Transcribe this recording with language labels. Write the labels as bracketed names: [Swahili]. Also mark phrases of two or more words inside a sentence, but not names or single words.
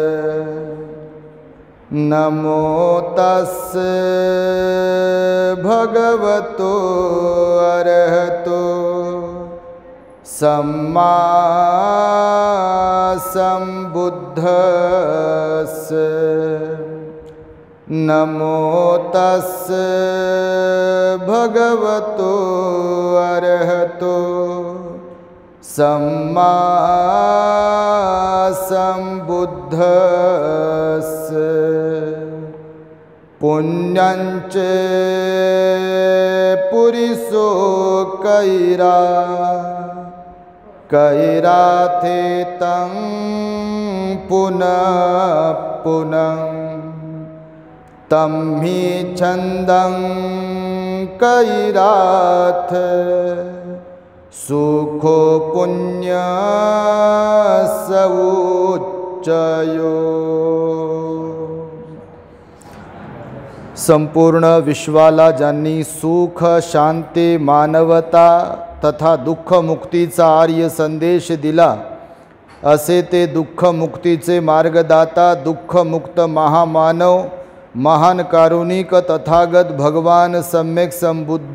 [Pali] नमो तस्स भगवतो अरहतो सम्मा सम्बुद्धस्स। नमो तस्स भगवतो अरहतो सम्मा सम्बुद्धस्स। पुण्यञ्च पुरिसो कैराथेतं पुनः पुनः तं हि छन्दं कैराथ सुखो पुण्य सउच्चयो। [Marathi] संपूर्ण विश्वाला ज्यांनी सुख शांती मानवता तथा दुःख मुक्तीचा आर्य संदेश दिला, असे ते दुःख मुक्तीचे मार्गदाता दुःखमुक्त महामानव महान कारुणिक तथागत भगवान सम्यक संबुद्ध